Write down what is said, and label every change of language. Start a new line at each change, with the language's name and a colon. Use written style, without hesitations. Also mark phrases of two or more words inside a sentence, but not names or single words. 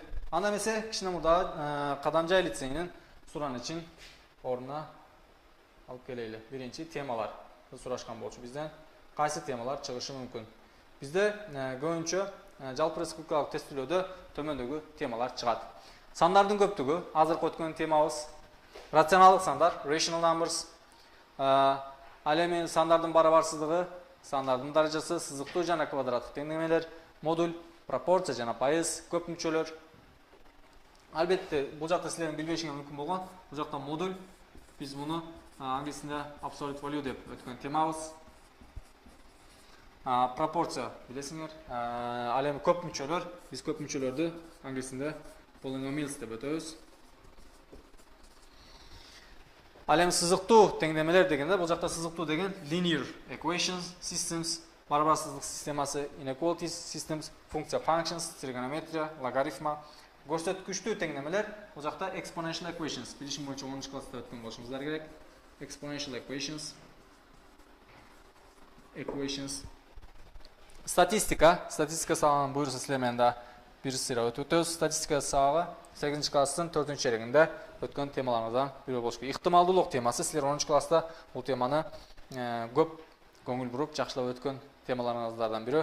Kyrgyz: Анда эмесе кичине мурда Кадамжа лицейинин суран үчүн ордуна алып келели. Биринчи темалар сурашкан болчу бизден. Кайсы темалар чыгышы мүмкүн? Бизде көбүнчө жалпы республикалык тестилөөдө төмөндөгү темалар чыгат. Сандардын көптүгү, азыркы өткөн темабыз рационалдык сандар,
English: rational numbers.
Kyrgyz: Ал эми сандардын барабарсыздыгы, сандардын даражасы, сызыктуу жана квадраттык теңдемелер, модуль, пропорция жана пайыз, көп мүчөлөр, Албетте, бул жакта силердин билбешиңер мүмкүн болгон. Бул жакта модуль. Биз муну англисинде
English: absolute value
Kyrgyz: деп өткөн темабыз. Пропорция билесиңер. Ал эми көп мүчөлөр, биз көп мүчөлөрдү англисинде polynomials деп өтөбүз. Ал эми сызыктуу теңдемелер дегенде, бул жакта сызыктуу деген
English: linear equations, systems,
Kyrgyz: барабарсыздык системасы,
English: inequality systems, функция functions,
Kyrgyz: тригонометрия, логарифма, көрсөткүчтүү теңдемелер. Бул жакта
English: exponential equations,
Kyrgyz: билишим боюнча 10 класста өткөн болушуңуздар керек.
English: Exponential equations.
Kyrgyz: Статистика сабагын буюрса силер менен да бир сыйра өтөбүз. Статистика сабагы 8 класстын 4 черегинде өткөн темаларыңыздан бири болуш керек. Ыктымалдуулук темасы, силер 10 класста бул теманы көп көңүл буруп жакшылап өткөн темаларыңыздардан бири.